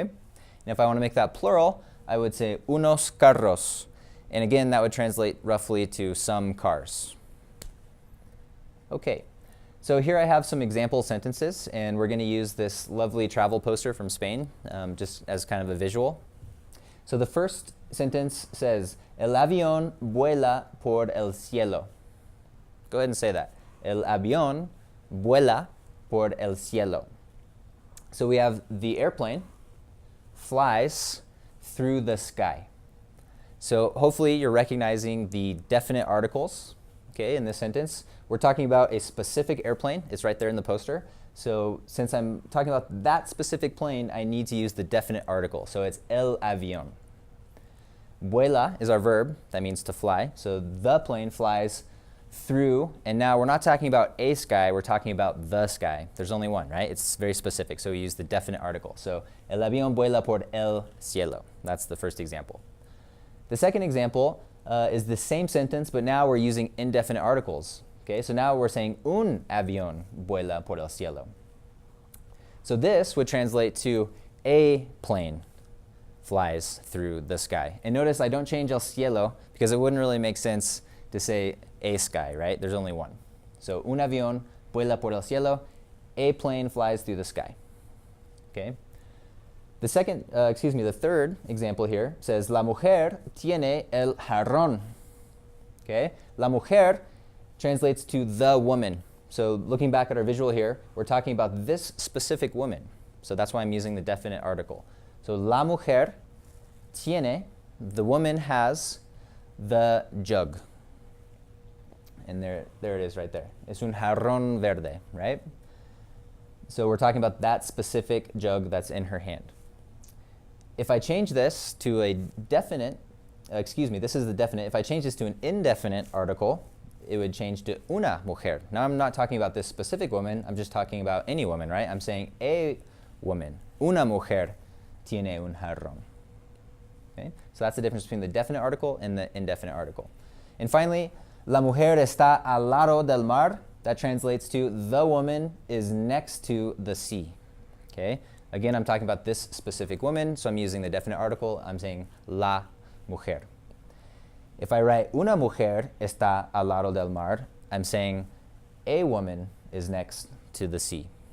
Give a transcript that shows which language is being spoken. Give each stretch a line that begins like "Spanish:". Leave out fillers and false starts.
English: And if I want to make that plural, I would say unos carros. And again, that would translate roughly to some cars. Okay. So here I have some example sentences, and we're going to use this lovely travel poster from Spain just as kind of a visual. So the first sentence says,
Spanish: el avión vuela por el cielo.
English: Go ahead and say that.
Spanish: El avión vuela por el cielo.
English: So we have the airplane flies through the sky. So hopefully you're recognizing the definite articles, okay, in this sentence. We're talking about a specific airplane. It's right there in the poster. So since I'm talking about that specific plane, I need to use the definite article. So it's el avión. Vuela is our verb. That means to fly. So the plane flies through, and now we're not talking about a sky, we're talking about the sky. There's only one, right? It's very specific, so we use the definite article.
Spanish: So el avión vuela por el cielo.
English: That's the first example. The second example is the same sentence, but now we're using indefinite articles. Okay, so now we're saying
Spanish: un avión vuela por el cielo.
English: So this would translate to a plane flies through the sky. And notice I don't change el cielo because it wouldn't really make sense to say a sky, right? There's only one. So
Spanish: un avión vuela por el cielo,
English: a plane flies through the sky. Okay. The third example here says
Spanish: la mujer tiene el jarrón.
English: Okay. La mujer translates to the woman. So looking back at our visual here, we're talking about this specific woman. So that's why I'm using the definite article. So
Spanish: la mujer tiene,
English: the woman has the jug. And there it is right there.
Spanish: Es un jarrón verde,
English: right? So we're talking about that specific jug that's in her hand. If I change this to a definite excuse me, this is the definite. If I change this to an indefinite article, it would change to una mujer. Now I'm not talking about this specific woman, I'm just talking about any woman, right? I'm saying a woman.
Spanish: Una mujer tiene un jarrón.
English: Okay? So that's the difference between the definite article and the indefinite article. And finally,
Spanish: la mujer está al lado del mar.
English: That translates to the woman is next to the sea. Okay? Again, I'm talking about this specific woman, so I'm using the definite article. I'm saying la mujer. If I write
Spanish: una mujer está al lado del mar,
English: I'm saying a woman is next to the sea.